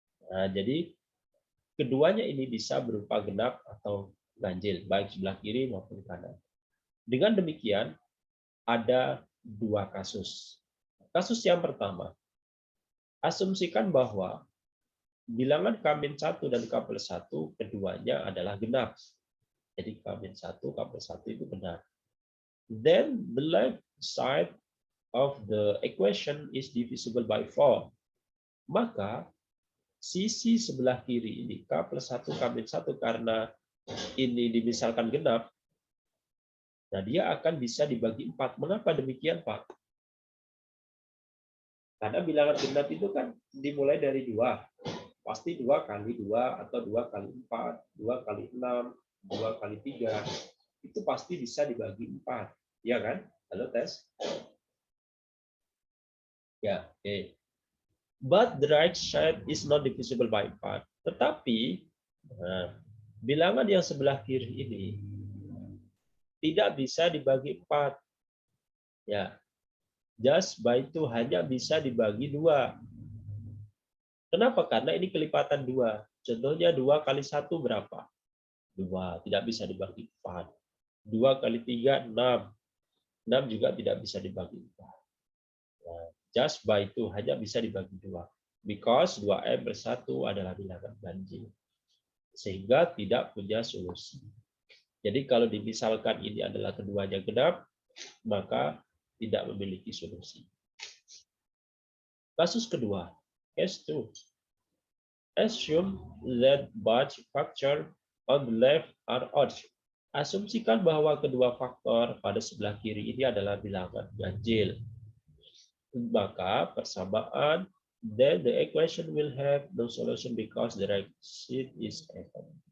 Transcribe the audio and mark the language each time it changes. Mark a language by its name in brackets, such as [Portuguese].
[Indonesian] Nah, jadi keduanya ini bisa berupa genap atau ganjil, baik sebelah kiri maupun kanan. Dengan demikian, ada dua kasus. Kasus yang pertama, asumsikan bahwa bilangan k-1 dan k+1 keduanya adalah genap. Jadi k-1, k+1 itu benar. [English] Then the left side of the equation is divisible by 4. [Indonesian] Maka sisi sebelah kiri ini k+1, k-1 karena ini dimisalkan genap, nah dia akan bisa dibagi 4. Mengapa demikian, Pak? Karena bilangan genap itu kan dimulai dari 2. Pasti 2 kali 2 atau 2 kali 4, 2 kali 6, 2 kali 3, itu pasti bisa dibagi 4. Ya kan? Halo, tes? Ya, oke. Okay. [English] But the right side is not divisible by 4. [Indonesian] Tetapi, bilangan yang sebelah kiri ini tidak bisa dibagi 4. Ya, [English] just by [Indonesian] itu hanya bisa dibagi 2. Kenapa? Karena ini kelipatan 2. Contohnya 2 kali 1 berapa? 2, tidak bisa dibagi 4. 2 kali 3, 6. 6 juga tidak bisa dibagi 4. Nah, [English] just by [Indonesian] 2 hanya bisa dibagi 2. [English] Because [Indonesian] 2M per 1 adalah bilangan ganjil. Sehingga tidak punya solusi. Jadi kalau dimisalkan ini adalah keduanya genap, maka tidak memiliki solusi. Kasus kedua, [English] case 2. Assume that both factors on the left are odd. [Indonesian] Asumsikan bahwa kedua faktor pada sebelah kiri ini adalah bilangan ganjil. Maka persamaan, [English] then the equation will have no solution because the right side is even.